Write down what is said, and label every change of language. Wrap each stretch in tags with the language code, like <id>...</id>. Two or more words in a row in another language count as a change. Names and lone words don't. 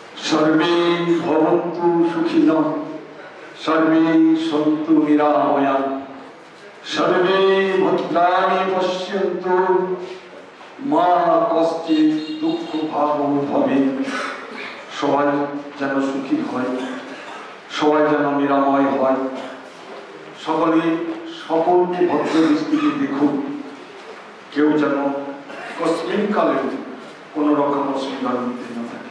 <sa>सर्वे भवन्तु सुखिनः सर्वे सन्तु निरामयाः सर्वे भद्राणि पश्यन्तु मा कश्चित् दुःखभाग् भवेत्।</sa> <bn>সবাই যেন সুখী হয়, সবাই যেন নিরাময় হয়, সকলে সকলকে ভদ্র দৃষ্টিতে দেখুন, কেউ যেন কস্মিন কালে কোন রকম অসুবিধার মধ্যে না থাকে।</bn>